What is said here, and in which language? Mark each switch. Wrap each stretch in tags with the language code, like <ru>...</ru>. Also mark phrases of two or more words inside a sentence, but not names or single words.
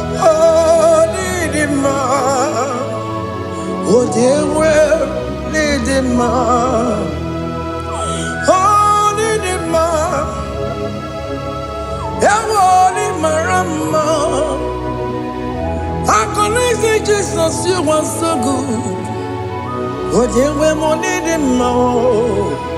<ig>O, ịdị mma. O, dị ewe, ịdị mma. O, ịdị mma. Ewo, ni mara mma.</ig> <en>How can I say, Jesus, you are so good?</en> <ig>O ji enwe m onye dị mma o.</ig>